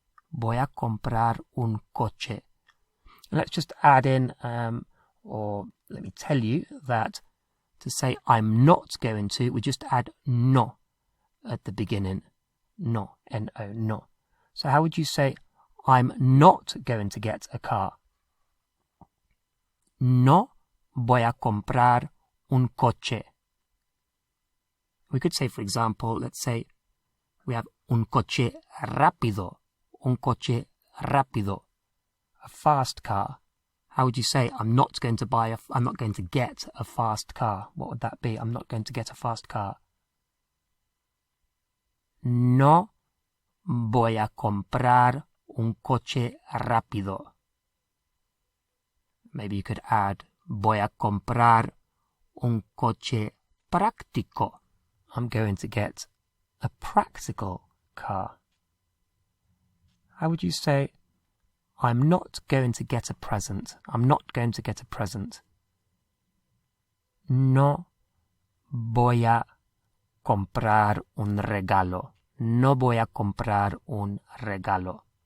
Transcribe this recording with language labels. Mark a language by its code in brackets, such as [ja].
[es] Voy a comprar un coche. [en] Let's just add in, or let me tell you that to say I'm not going to, we just add no at the beginning. No, N-O, no. So how would you say I'm not going to get a car? [es] No voy a comprar un coche. [en] We could say, for example, let's say we have un coche rápido. Un coche rápido. a fast car. How would you say, I'm not going to get a fast car? What would that be? I'm not going to get a fast car. [es] No voy a comprar un coche rápido. [en] Maybe you could add, [es] voy a comprar un coche práctico. [en] I'm going to get a practical car. How would you say, I'm not going to get a present? I'm not going to get a present. [es] No voy a comprar un regalo. No voy a comprar un regalo.